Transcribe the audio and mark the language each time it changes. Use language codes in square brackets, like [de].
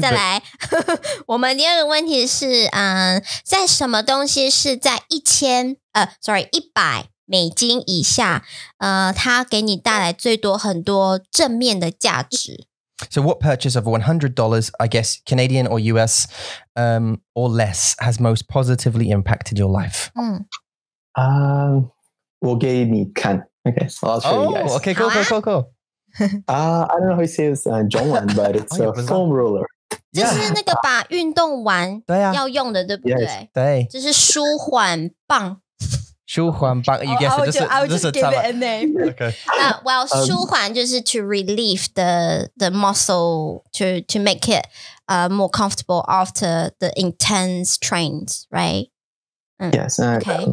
[zh] 再来，我们第二个问题是，在什么东西是在100美金以下，它给你带来最多很多正面的价值。 [en] So what purchase of $100, I guess, Canadian or US, or less, has most positively impacted your life? [zh] 我给你看。 [en] Okay, so I'll show you guys. Okay, cool. I don't know how you say this in Zhongwen, but it's a foam roller. [zh] 就是那个把运动完要用的，对不对？对，就是舒缓棒。舒缓棒 [en] you guess it. I would just give it a name. Okay. Well, [zh] 舒缓就是 [en] to relieve the muscle to make it more comfortable after the intense trains, right? Yes, okay.